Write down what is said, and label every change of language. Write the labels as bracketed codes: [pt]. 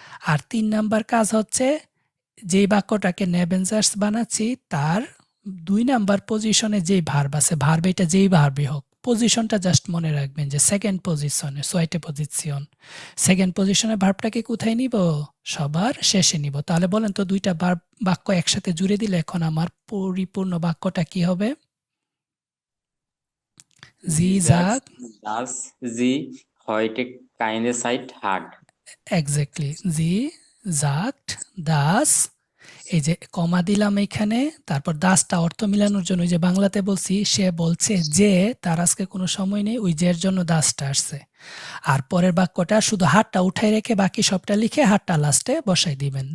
[bn] আর ৩ number কাজ হচ্ছে যেই বাক্যটাকে নেভেনজার্স বানাচ্ছি তার ২ নাম্বার পজিশনে যেই ভার্ব আছে, ভার্ব এটা যেই ভার্বই হোক, পজিশনটা জাস্ট মনে রাখবেন যে সেকেন্ড পজিশনে, সোয়াইটে পজিশন। সেকেন্ড পজিশনে ভার্বটাকে কোথায় নিব? সবার শেষে নিব। তাহলে বলেন তো ২ টা বাক্য একসাথে জুড়ে দিলে এখন আমার পরিপূর্ণ বাক্যটা কি হবে? [de] জি জাগ Das sie heute keine Zeit hat. [bn] Exactly. জি জাগট দাস, এই যে কমা দিলাম এখানে, তারপর দাসটা অর্থ মিলানোর জন্য ওই যে বাংলাতে বলছি সে বলছে যে তার আজকে কোনো সময় নেই, ওই যের জন্য দাসটা আসছে। আর পরের বাক্যটা শুধু হাতটা উঠাই রেখে বাকি সবটা লিখে হাতটা লাস্টে বসাই দিবেন।